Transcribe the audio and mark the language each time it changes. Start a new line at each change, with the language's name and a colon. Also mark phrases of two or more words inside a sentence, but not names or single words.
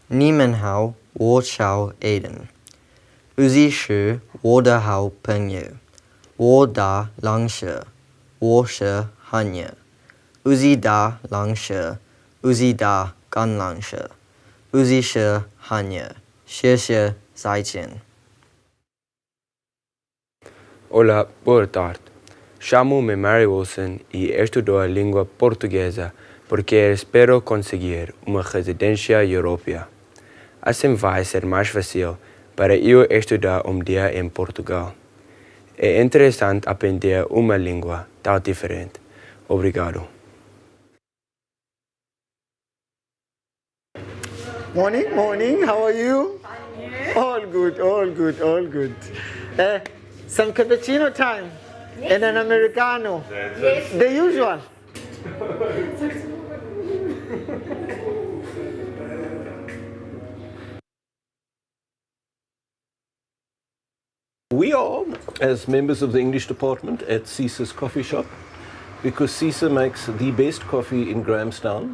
Chinese: 你们好，我叫 Aiden。Uzi 是我的好朋友。我的老师，我是汉语。Uzi 的老师，Uzi 的干老师，Uzi 是汉语。谢谢，再见。
Portuguese: Olá, boa tarde. Chamo-me Mary Wilson e estudo a língua portuguesa porque espero conseguir uma residência europeia. Assim vai ser mais fácil para eu estudar dia em Portugal. É interessante aprender uma língua tão diferente. Obrigado.
English: Morning, morning. How are you? All good, all good, all good. Some cappuccino time and an Americano. Yes. The usual. We are, as members of the English department, at Caesar's coffee shop because Caesar makes the best coffee in Grahamstown.